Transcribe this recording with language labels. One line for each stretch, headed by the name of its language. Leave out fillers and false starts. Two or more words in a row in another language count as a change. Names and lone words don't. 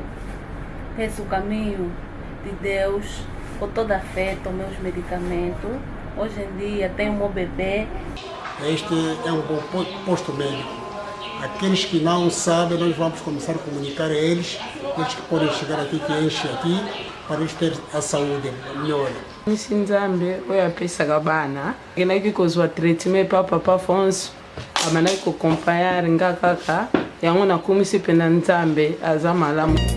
Portuguese: Fiz o caminho de Deus, com toda a fé, tomei os medicamentos. Hoje em dia tenho meu bebê. Este é um bom posto médico. Aqueles que não sabem, nós vamos começar a comunicar a eles, eles que podem chegar aqui, que enchem aqui, para eles terem a saúde melhor.
Lingala: Nzambe oyo apesaka bana agendaki kozwa treatment pa papa Afonso abandaki kokompayare nga kaka yango nakumisi mpena Nzambe aza malamu.